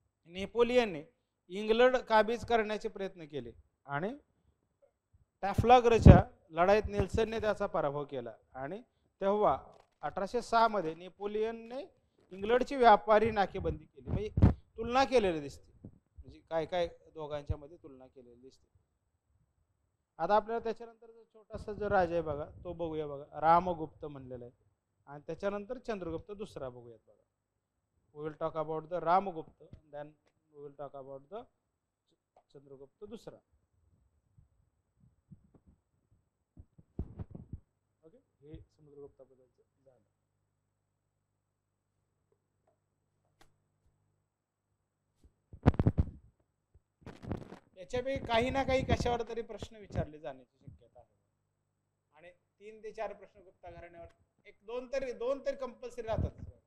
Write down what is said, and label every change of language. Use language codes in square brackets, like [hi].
[mr] नेपोलियनने England काबीज करण्याचे प्रयत्न केले आणि टॅफ्लागरच्या लढाईत नेल्सनने त्याचा पराभव केला आणि तेव्हा 1806 मध्ये नेपोलियनने इंग्लंडची व्यापारी नाकेबंदी केली. म्हणजे तुलना केलेली दिसते, म्हणजे काय काय दोघांच्या मध्ये तुलना केलेली दिसते. आता आपल्याला त्याच्यानंतर छोटासा जो राजा आहे बघा तो बघूया बघा, रामगुप्त म्हणलेला आहे आणि त्याच्यानंतर चंद्रगुप्त दुसरा बघूयात बघा. [en] We will talk about the Ramagupta and then we will talk about the Chandragupta दुसरा. [mr] ओके, हे समुद्रगुप्ताबद्दलचं झालं. याच्यापैकी काही ना काही कशावर तरी प्रश्न विचारले जाण्याची शक्यता आहे आणि 3 ते 4 प्रश्न गुप्ता घराण्यावर दोन तरी कंपल्सरी राहतात.